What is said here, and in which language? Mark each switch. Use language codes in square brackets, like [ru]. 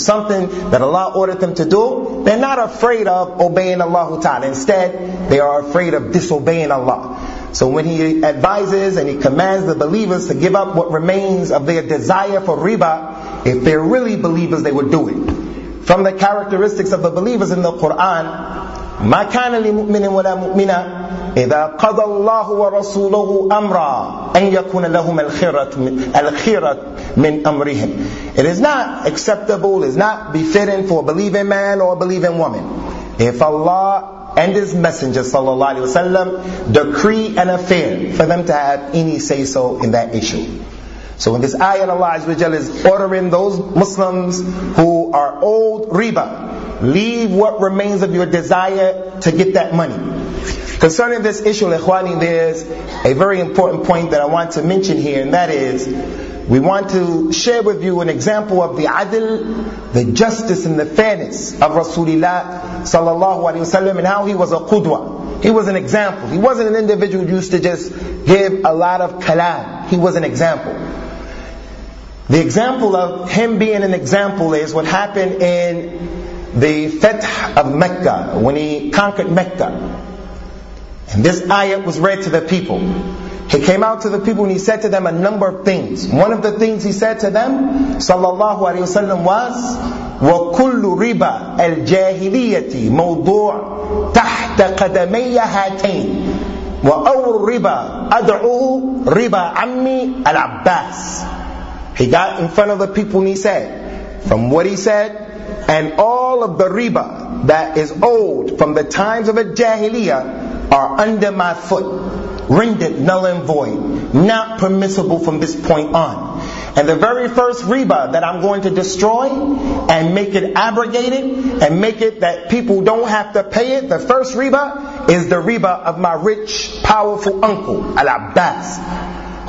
[en] Something that Allah ordered them to do, they're not afraid of obeying Allah ta'ala. Instead, they are afraid of disobeying Allah. So when He advises and He commands the believers to give up what remains of their desire for riba, if they're really believers, they would do it. From the characteristics of the believers in the Quran, [ar] مَا كَانَ لِمُؤْمِنٍ وَلَا مُؤْمِنَةٍ إِذَا قَضَى اللَّهُ وَرَسُولُهُ أَمْرًا أَنْ يَكُونَ لَهُمَ الْخِيرَةُ مِنْ أَمْرِهِمْ. [en] It is not acceptable, is not befitting for a believing man or a believing woman if Allah and His Messenger sallallahu alaihi wasallam decree an affair for them to have any say-so in that issue. So in this ayat, Allah Azza wa Jalla is ordering those Muslims who are owed riba, leave what remains of your desire to get that money. Concerning this issue, Ikhwani, there's a very important point that I want to mention here, and that is, we want to share with you an example of the adl, the justice and the fairness of Rasulullah sallallahu alaihi wasallam, and how he was a qudwa. He was an example. He wasn't an individual who used to just give a lot of kalam. He was an example. The example of him being an example is what happened in the Fath of Mecca, when he conquered Mecca. And this ayat was read to the people. He came out to the people and he said to them a number of things. One of the things he said to them, sallallahu alayhi wasallam, was, [ar] وَكُلُّ رِبَا الْجَاهِلِيَّةِ مَوْضُوعٌ تَحْتَ قَدَمَيَّ هَاتَيْنِ وَأَوْرُ رِبَا أَدْعُوهُ رِبَا عَمِّي الْعَبَّاسِ. [en] He got in front of the people and he said, from what he said, and all of the riba that is owed from the times of a jahiliyyah are under my foot, rendered null and void, not permissible from this point on. And the very first riba that I'm going to destroy and make it abrogated and make it that people don't have to pay it, the first riba is the riba of my rich, powerful uncle, Al-Abbas.